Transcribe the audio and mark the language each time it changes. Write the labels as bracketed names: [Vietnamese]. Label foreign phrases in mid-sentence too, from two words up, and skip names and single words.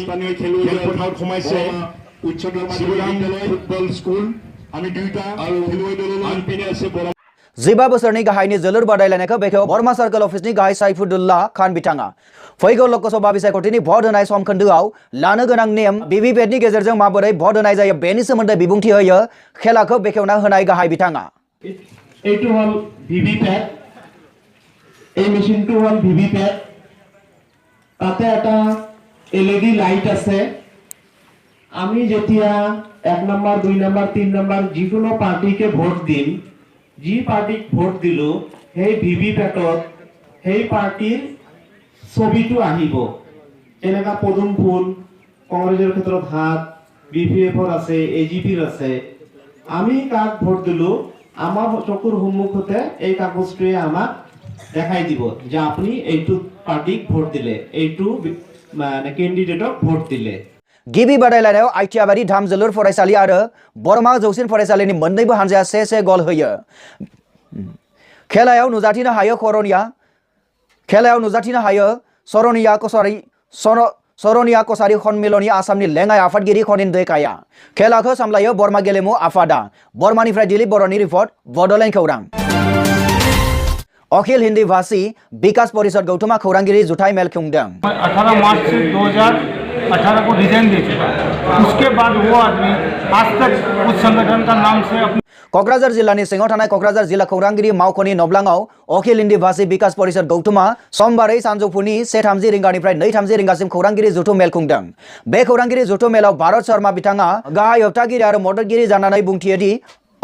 [Bodo] 15 बोसोरनि गाहायनि जोलुर बादायलायनायखौ बेखेवो बरमा सार्कल अफिसनि गाहाय साइफुद्दुल्लाह खान बिथाङा। फैगौ लोकसभा बिसायख'थिनि भट होनाय सम खोन्दोआव लानो गोनां नेम भिभिपेटनि गेजेरजों माबोरै भट होनाय जायो बेनि सोमोन्दै बिबुंथि होयो खेलाखौ बेखेवना होनाय गाहाय बिथाङा। [Assamese] এইটো হল ভিভিপ্যাট, এই মেশিনটো হল ভিভিপ্যাট। তাতে এটা এলইডি লাইট আছে। আমি যেতিয়া 1 নম্বৰ 2 নম্বৰ 3 নম্বৰ যিকোনো পাৰ্টিকে ভোট দিম, যি পাৰ্টিক ভোট দিলো সেই ভিভিপ্যাটত সেই পাৰ্টিৰ ছবিটো আহিব। এনেকা পদুম ফুল, কংগ্ৰেছৰ ক্ষেত্ৰত হাত, বিপিএফৰ আছে, এজিপিৰ আছে। আমি কাক ভোট দিলো আমার চকুর সম্মুখতে এই কাগজটোৱে আমাক দেখাই দিব যে আপনি এইটো পার্টিক ভোট দিলে, এইটো মানে ক্যান্ডিডেটক ভোট দিলে। [Bodo] गिबि बादायलायनायाव आइथियाबारि धाम जोलुर फरायसालि आरो बरमा जौसिन फरायसालिनि मोन्नैबो हानजाया से गल होयो। खेलायाव नुजाथिनो हायो सरनिया कसारी खनमिलनि आसामनि लेङाइ आफादगिरि खनिन दैकाया। खेलाखौ सामलायो बरमा गेलेमु आफादा। बरमानिफ्राय दिलीप बर'नि रिपर्ट बड'लेण्ड खौरां। अखिल हिन्दी भाषी विकास परिषद गौथुमा खौरांगिरि जुथाइ मेल खुंदों। [Hindi] 18 मार्च से 2018 को रिजाइन दे चुका है। उसके बाद वो आदमी आज तक उस संगठन का नाम से [Bodo] क'क्राझार जिल्लानि सिङाव थानाय क'क्राझार जिल्ला खौरांगिरि मावख'नि नब्लाङाव अखिल हिन्दी भाषी विकास परिषद गौथुमा समबारै सानजौफुनि 1:30 रिंगानिफ्राय 2:30 रिंगासिम खौरांगिरि जुथुम मेल खुंदों। बे खौरांगिरि जुथुम मेलाव भारत शर्मा बिथाङा गाहाय होबथागिरि आरो मददगिरि जानानै बुंथियोदि